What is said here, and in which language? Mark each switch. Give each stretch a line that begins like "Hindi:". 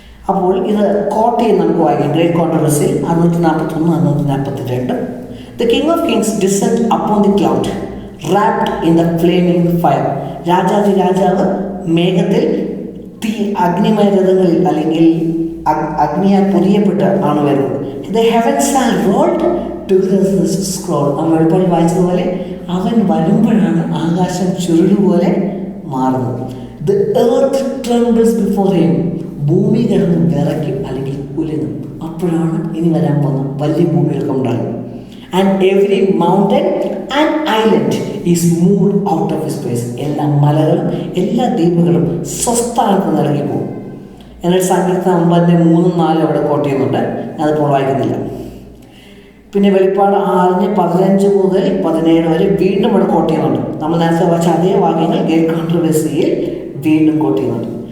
Malayalam: അപ്പോൾ ഇത് കോട്ട് ചെയ്ത് നമുക്ക് വായിക്കാം. Great കോൺട്രവേഴ്സിയിൽ 641, 642.
English: The King of Kings descend upon the cloud, wrapped in the flaming fire.
Malayalam: രാജാവ് മേഘത്തിൽ തീ അഗ്നിമയ രഥങ്ങളിൽ അല്ലെങ്കിൽ അഗ്നിയാൽ പൊരിയപ്പെട്ട് ആണ് വരുന്നത്.
English: The heavens are rolled together as a scroll.
Malayalam: നമ്മൾ വെളിപ്പാടിൽ വായിച്ചതുപോലെ അവൻ വരുമ്പോഴാണ് ആകാശം ചുരുളുപോലെ മാറുന്നത്.
English: The earth trembles before him.
Malayalam: ഭൂമി കിടന്ന് വിറയ്ക്കും അല്ലെങ്കിൽ കുലുങ്ങും. അപ്പോഴാണ് ഇനി വരാൻ പോകുന്ന വലിയ ഭൂമികൾക്ക് ഉണ്ടാകും.
English: And every mountain and island is moved out of his place.
Malayalam: എല്ലാ മലകളും എല്ലാ ദ്വീപുകളും സ്വസ്ഥാനത്ത് നിലങ്ങി പോകും. എന്നാൽ സങ്കീർത്തനം 9:3-4 അവിടെ കോട്ട് ചെയ്യുന്നുണ്ട്. ഞാനതിപ്പോൾ വായിക്കുന്നില്ല. പിന്നെ വെളിപ്പാട് 6:15 മുതൽ 17 വരെ വീണ്ടും ഇവിടെ കോട്ട് ചെയ്യുന്നുണ്ട്. നമ്മൾ നേരത്തെ വായിച്ച അതേ വാക്യങ്ങൾ ഗ്രേറ്റ് കോൺട്രവേഴ്സിയിൽ വീണ്ടും കോട്ട് ചെയ്യുന്നുണ്ട്.